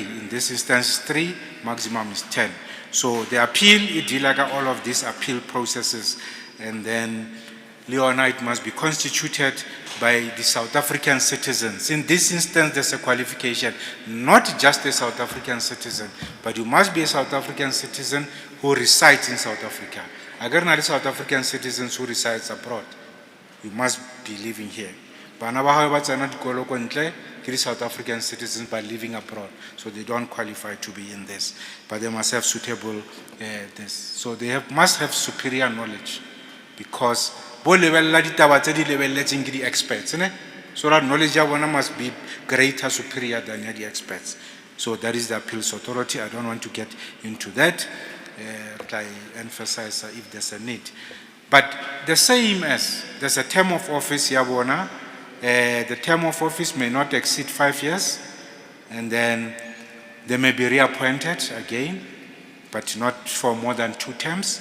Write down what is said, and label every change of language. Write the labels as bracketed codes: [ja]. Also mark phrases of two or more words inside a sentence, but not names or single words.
[en] In this instance, 3, maximum is 10. So the appeal, it deals like all of these appeal processes, and then Leona, it must be constituted by the South African citizens. In this instance, there's a qualification, not just a South African citizen, but you must be a South African citizen who resides in South Africa. Agar na South African citizens who resides abroad, you must be living here. [st] Bana ba hao ba tsena dikolo ko ntle ke [en] South African citizens but living abroad, so they don't qualify to be in this. But they must have suitable this. So they must have superior knowledge, because [st] bo lebella ditaba tse di lebelletseng ke di [en] experts, ne? So that knowledge [st] ya bona [en] must be greater, superior than the experts. So that is the appeals authority. I don't want to get into that. I emphasize if there's a need. But the same as there's a term of office, Yabona, the term of office may not exceed 5 years, and then they may be reappointed again, but not for more than 2 terms.